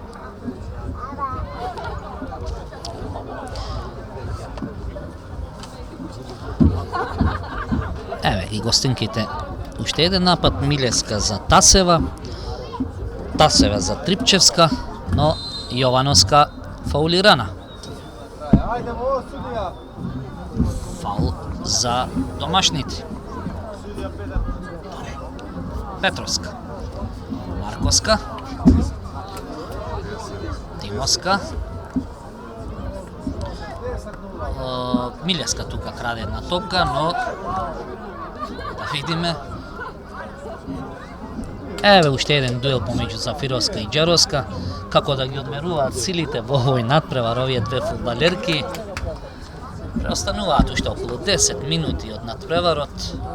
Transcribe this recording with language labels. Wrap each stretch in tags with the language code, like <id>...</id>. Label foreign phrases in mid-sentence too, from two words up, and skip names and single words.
<mk>Еве и гостинките. Уште еден напад Милевска за Тасева. Тасева за Трипчевска, но Јовановска фаулирана. Ajde, ovo sudija. Faul za domašните. Petrovska, Markovska, Timoska, Miljeska тука краде една топка, но да видиме. Еве уште еден дуел помеѓу Зафировска и Џеровска, како да ги одмеруваат силите во овој надпревар овие две фудбалерки. Преостануваат уште околу 10 минути од надпреварот.</mk>